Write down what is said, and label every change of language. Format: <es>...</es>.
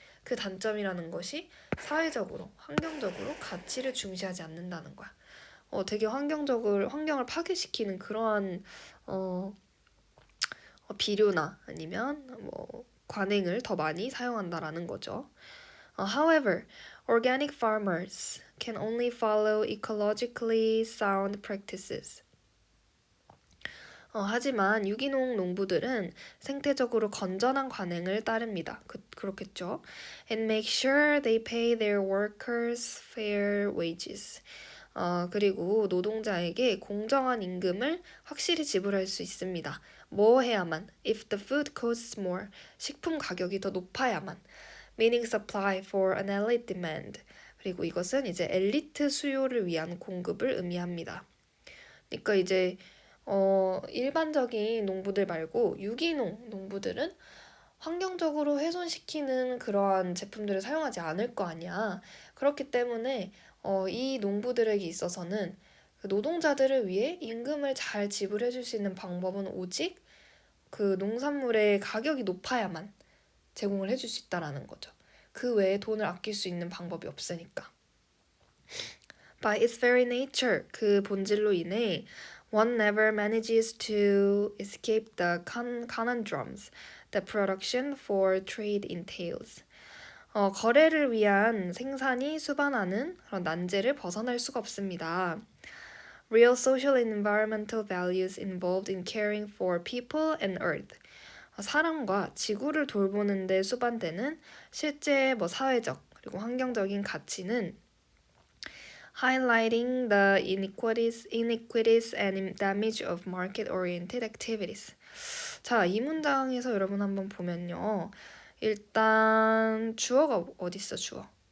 <ko>그 단점이라는 것이 사회적으로, 환경적으로 가치를 중시하지 않는다는 거야. 되게 환경을 파괴시키는 그러한 어, 비료나 아니면 뭐 관행을 더 많이 사용한다라는 거죠.</ko> <en>However, organic farmers can only follow ecologically sound practices.</en> <ko>하지만 유기농 농부들은 생태적으로 건전한 관행을 따릅니다. 그렇겠죠.</ko> <en>And make sure they pay their workers fair wages.</en> <ko>그리고 노동자에게 공정한 임금을 확실히 지불할 수 있습니다. 뭐 해야만?</ko> <en>If the food costs more.</en> <ko>식품 가격이 더 높아야만.</ko> <en>Meaning supply for an elite demand.</en> <ko>그리고 이것은 이제 엘리트 수요를 위한 공급을 의미합니다. 그러니까 이제 일반적인 농부들 말고 유기농 농부들은 환경적으로 훼손시키는 그러한 제품들을 사용하지 않을 거 아니야. 그렇기 때문에 이 농부들에게 있어서는 그 노동자들을 위해 임금을 잘 지불해 줄 수 있는 방법은 오직 그 농산물의 가격이 높아야만 제공을 해줄 수 있다라는 거죠. 그 외에 돈을 아낄 수 있는 방법이 없으니까.</ko> <en>By its very nature,</en> <ko>그 본질로 인해</ko> <en>one never manages to escape the conundrums that production for trade entails.</en> <ko>거래를 위한 생산이 수반하는 그런 난제를 벗어날 수가 없습니다.</ko> <en>Real social and environmental values involved in caring for people and earth.</en> <ko>사람과 지구를 돌보는 데 수반되는 실제 사회적 그리고 환경적인 가치는</ko> <en>highlighting the inequities and damage of market-oriented activities.</en> <ko>자, 이 문장에서 여러분 한번 보면요. 일단 주어가 어디 있어, 주어?</ko>